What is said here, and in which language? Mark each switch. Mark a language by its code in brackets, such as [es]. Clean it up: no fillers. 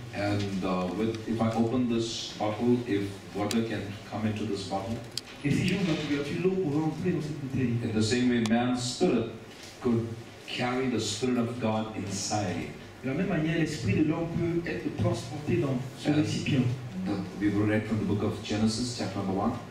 [en] And if I open this bottle, if water can come into this bottle, [fr] Et si j'ouvre la couverture, l'eau pourra entrer dans cette bouteille. [en] in the same way, man's spirit could carry the Spirit of God inside. [fr] De la même manière, l'esprit de l'homme peut être transporté dans ce récipient. [en] We will read from the book of Genesis, chapter number 1,